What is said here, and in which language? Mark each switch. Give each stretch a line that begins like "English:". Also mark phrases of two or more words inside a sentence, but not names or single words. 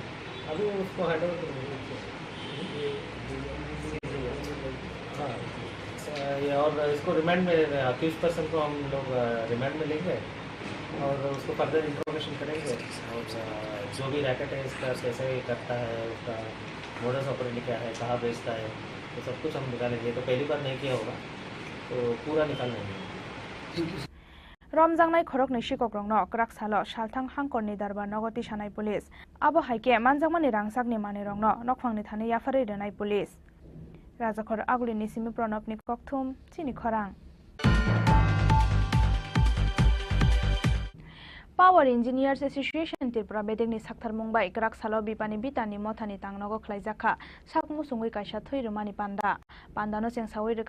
Hindi: अभी उसको
English: hand over
Hindi: कर देंगे। हाँ और इसको रिमांड में
English: accused person
Hindi: को हम लोग रिमांड में लेंगे और उसको
English: further interrogation
Hindi: करेंगे और जो भी रैकेट है इसका कैसे करता है, उसका
Latin: modus operandi
Hindi: क्या है, कहाँ बेचता है, तो सब कुछ हम निकालेंगे। तो पहली बार नहीं किया होगा तो पूरा निकाल लेंगे।
Kok Borok: रमजांनाय खरकनि सिकग्रंनो क्राक सालो सालथां हांकरनि दरबार नगति सानाय पुलिस आबो हाइके मानजांमानि रांसाकनि मानेरंनो नखफांनि थाने याफारै रेनाय पुलिस राजाखर आगुलिनि सिमि प्रणबनि ककथुम चिनि खरां। पावर इंजिनियर्स एसोसिएशन त्रिपुरा बेदेगनि साक्थार मुंबाई क्राक सालो बिपानि बितानि मथानि तांनगो खलाइजाखा साकमु सुंगै काइसा थैरुमानि पान्दानो सेंसावै रेखा